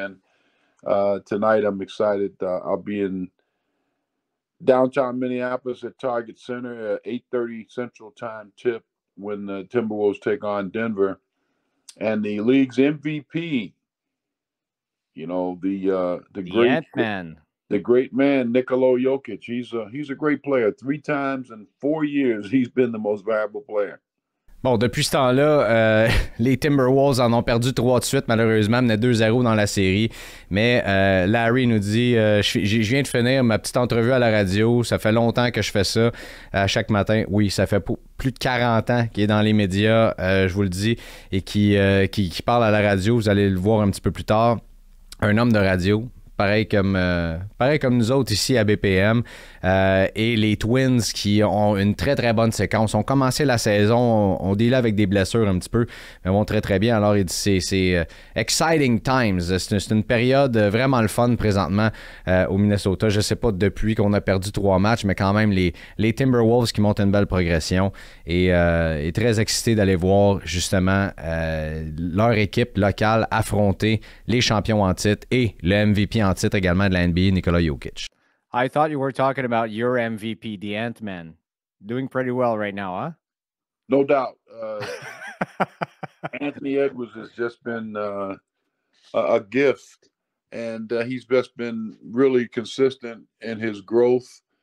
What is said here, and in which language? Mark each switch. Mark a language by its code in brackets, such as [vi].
[en] And tonight I'm excited. I'll be in downtown Minneapolis at Target Center at 8:30 Central Time tip when the Timberwolves take on Denver. And the league's MVP, the great man, Nikola Jokic. He's a great player. 3 times in 4 years, he's been the most valuable player. [fr] Bon, depuis ce temps-là, les Timberwolves en ont perdu 3 de suite, malheureusement, menaient 2-0 dans la série. Mais Larry nous dit, je viens de finir ma petite entrevue à la radio, ça fait longtemps que je fais ça chaque matin. Oui, ça fait plus de 40 ans qu'il est dans les médias, je vous le dis, et qui parle à la radio, vous allez le voir un petit peu plus tard. Un homme de radio. Pareil comme nous autres ici à BPM. Et les Twins qui ont une très, très bonne séquence. On commencé la saison, on dealait avec des blessures un petit peu, mais vont très, très bien. Alors, il dit c'est [en] exciting times. [fr] C'est une période vraiment le fun présentement au Minnesota. Je ne sais pas depuis qu'on a perdu 3 matchs, mais quand même, les Timberwolves qui montent une belle progression. Et très excité d'aller voir justement leur équipe locale affronter les champions en titre et le MVP en titre également de la NBA, Nikola Jokic. [en] I thought you were talking about your MVP, the Ant-Man. Doing pretty well right now, huh? No doubt. Anthony Edwards has just been a gift, and he's just been really consistent in his growth.